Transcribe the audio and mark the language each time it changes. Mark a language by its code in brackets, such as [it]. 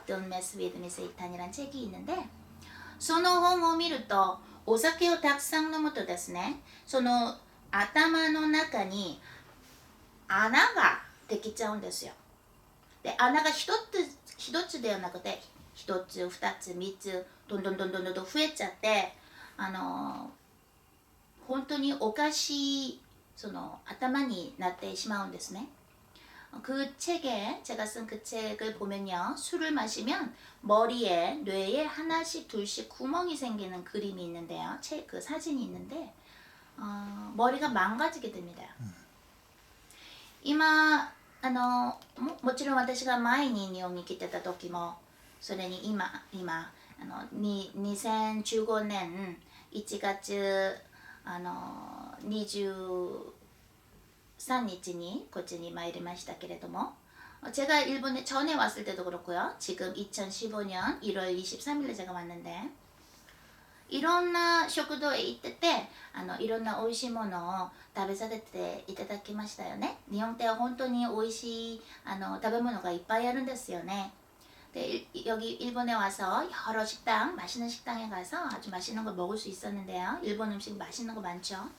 [ja] Don't mess with me Satan [ko] 이라는 책이 있는데, [ja] その本を見るとお酒をたくさん飲むとですね、その頭の中に穴ができちゃうんですよ。で、穴が一つではなくて一つ、二つ、三つどんどん増えちゃって、本当におかしいその頭になってしまうんですね。 [ko] 그 책에, 제가 쓴 그 책을 보면요, 술을 마시면 머리에, 뇌에 하나씩 둘씩 구멍이 생기는 그림이 있는데요, 그 사진이 있는데, 머리가 망가지게 됩니다. [ja] 今もちろん私が前に日本に来てた時も、それに今2015年1月23日にこっちに参りましたけれども、 [ko] 제가 일본에 전에 왔을 때도 그렇고요, 지금 2015년 1월 23일에 제가 왔는데, [ja] いろんな食堂へ行ってていろんな美味しいものを食べさせていただきましたよね。日本って本当に美味しい食べ物がいっぱいあるんですよね。 [ko] で、 여기 일본에 와서 여러 식당, 맛있는 식당에 가서 아주 맛있는 걸 먹을 수 있었는데요. 일본 음식 맛있는 거 많죠.